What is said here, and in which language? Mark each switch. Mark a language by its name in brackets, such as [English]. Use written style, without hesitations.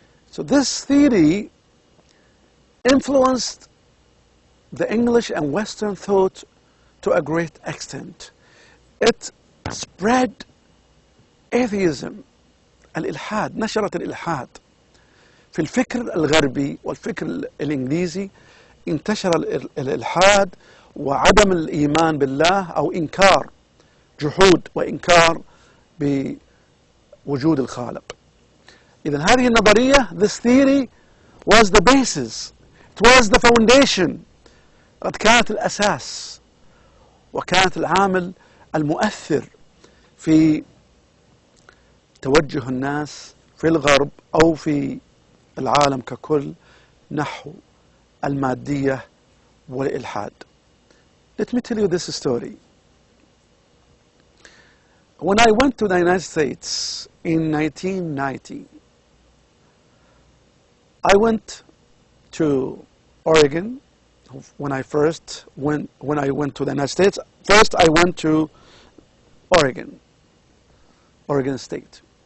[English] So this theory influenced the English and Western thought to a great extent. It spread atheism, [Arabic] الإلحاد، نشرت الإلحاد. في الفكر الغربي والفكر الانجليزي انتشر الإلحاد وعدم الإيمان بالله أو إنكار، جحود وإنكار بوجود الخالق. إذن هذه النظرية, [English] this theory, was the basis, it was the foundation. [Arabic] قد كانت الأساس وكانت العامل المؤثر في توجه الناس في الغرب أو في العالم ككل نحو المادية والإلحاد. [English] Let me tell you this story. When I went to the United States in 1990, I went to Oregon. When I went to the United States, first I went to Oregon State.